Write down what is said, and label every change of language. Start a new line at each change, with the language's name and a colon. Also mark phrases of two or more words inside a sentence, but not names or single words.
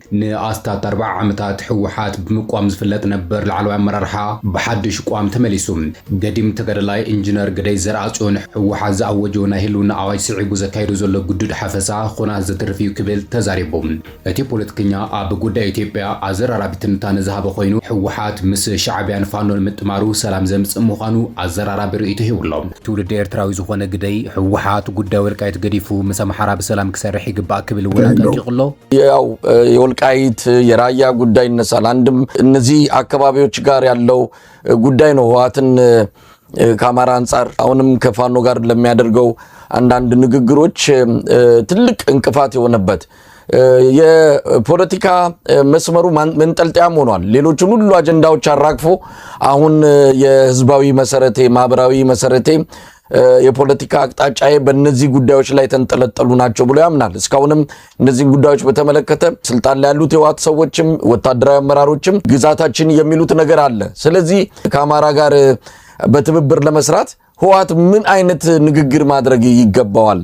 Tigrinya: ንኣስታት 4 ዓመታት ሕወሓት ብምቋም ዝፍለጥ ነበር ላዕለዋይ ኣመራርሓ ብሓድሽ ቋም ተመሊሱ ገዲም ተገዳላይ ኢንጂነር ገዳይ ዘርኣጽዮን ሕወሓት ዝኣወጀው ናይ ህልውና ኣዋጅ ስዒቡ ዘካይዱ ዘሎ ጉዱድ ሓፈሳ ኹናት ዘትርፊዩ ክብል ተዛሪቡ እቲ ፖለቲከኛ ኣብ ጉዳይ ኢትዮጵያ ኣዘራራቢ ትንታነ ዝሃበ ኮይኑ ሕወሓት ምስ ሻዕብያን ፋኖን ምጥማሩ ሰላም ዘምጽእ ምዃኑ ኣዘራራቢ ርእይቶ ሂብሎ ትውልድ ኤርትራዊ ዝኾነ ግዳይ ሕወሓት ጉዳይ ወልቃይት ገዲፉ ምስ ኣምሓራ ብሰላም ክሰርሕ ይግባእ ክብል እውን አጠንቅቆሎ
Amharic: ያው የወልቃይት የራያ ጉዳይ ይነሳል። አንድም እነዚህ አካባቢዎች ጋር ያለው ጉዳይ ነው። ህወሓትን ከአማራ አንፃር አሁንም ከፋኖ ጋር ለሚያደርገው አንዳንድ ንግግሮች ትልቅ እንቅፋት የሆነበት የፖለቲካ መስመሩ መንጠልጠያም ሆኗል። ሌሎችን ሁሉ አጀንዳዎች አራግፎ አሁን የህዝባዊ መሰረቴ ማህበራዊ መሰረቴ የፖለቲካ አቅጣጫዬ በእነዚህ ጉዳዮች ላይ ተንጠለጠሉ ናቸው ብሎ ያምናል። እስካሁንም እነዚህ ጉዳዮች በተመለከተ ስልጣን ላይ ያሉት የህወሓት ሰዎችም ወታደራዊ አመራሮችም ግዛታችን የሚሉት ነገር አለ። ስለዚህ ከአማራ ጋር በትብብር ለመስራት ህወሓት ምን አይነት ንግግር ማድረግ ይገባዋል?